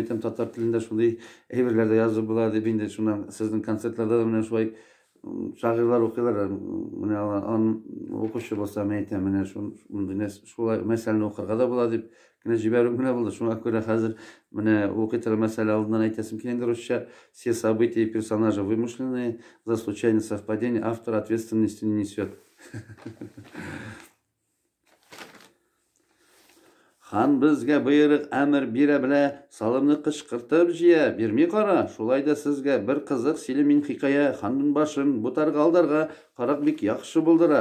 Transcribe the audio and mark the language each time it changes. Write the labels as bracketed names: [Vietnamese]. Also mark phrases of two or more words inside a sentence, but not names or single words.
[Tatar] Әйтәм, татар телендә шундый әйберләр дә язып була дип инде шуннан сезнең концертларда да менә шулай шагыйрьләр укыйлар. Менә аны укучы булса, мен әйтәм, менә шулай мәсьәләне укырга да була дип генә җибәрү генә булды. Шуңа күрә хәзер менә укый торган мәсьәлә алдыннан әйтәсем килә инде русча. [Russian] Все события и персонажи вымышленные, за случайное совпадение автор ответственности не несет. [Tatar] Хан безгә боерык әмер бирә белә, салымны кычкыртып җыя, бирми кара. Шулай да сезгә бер кызык силе мин хикая, ханның башын бутарга алдарга, карак бик яхшы булдыра.